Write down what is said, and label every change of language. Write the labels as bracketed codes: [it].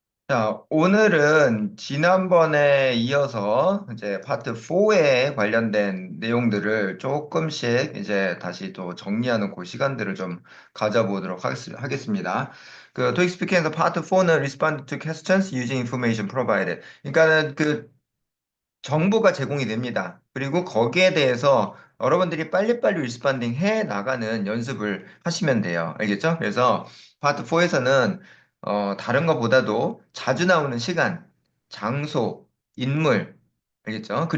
[ko] 자, 오늘은 지난번에 이어서 이제 파트 4에 관련된 내용들을 조금씩 이제 다시 또 정리하는 그 시간들을 좀 가져보도록 하겠습니다. 그 토익 스피킹에서 파트 4는 [en] Respond to questions using information provided. [ko] 그러니까는 그 정보가 제공이 됩니다. 그리고 거기에 대해서 여러분들이 빨리빨리 리스펀딩 해 나가는 연습을 하시면 돼요. 알겠죠? 그래서 파트 4에서는 다른 것보다도 자주 나오는 시간, 장소, 인물, 알겠죠?